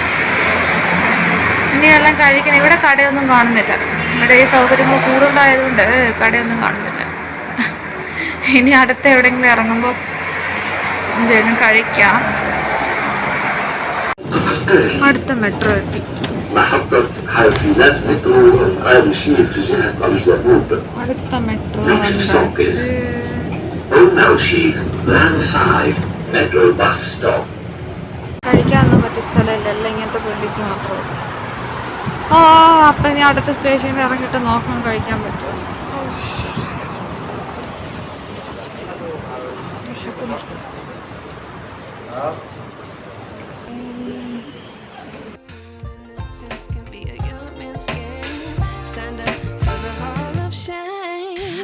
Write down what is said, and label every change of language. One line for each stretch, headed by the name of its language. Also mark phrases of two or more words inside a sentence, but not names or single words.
Malayalam: ഇനി എല്ലാം കഴിക്കണം. ഇവിടെ കടയൊന്നും കാണുന്നില്ല. ഇവിടെ ഈ സൗകര്യങ്ങൾ കൂടുതലായതുകൊണ്ട് കടയൊന്നും കാണുന്നില്ല. ഇനി അടുത്ത എവിടെയെങ്കിലും ഇറങ്ങുമ്പോൾ എന്തെങ്കിലും കഴിക്കാം. അടുത്ത മെട്രോ എത്തി.
Arabic: محطة حافلات مترو آل شيف في جهة الجنوب.
Malayalam: അടുത്ത മെട്രോ
English: Next stop is Al Sheikh Landside Metro Bus Stop.
Malayalam: കഴിക്കാനൊന്നും പറ്റിയ സ്ഥലമില്ല, ഇങ്ങനത്തെ ബിൽഡിങ്സ് മാത്രമേ. അപ്പം ഇനി അടുത്ത സ്റ്റേഷനിൽ ഇറങ്ങിയിട്ട് നോക്കാൻ കഴിക്കാൻ പറ്റുമോ.
English: Innocence can be a young man's game. Signed up for the hall of shame.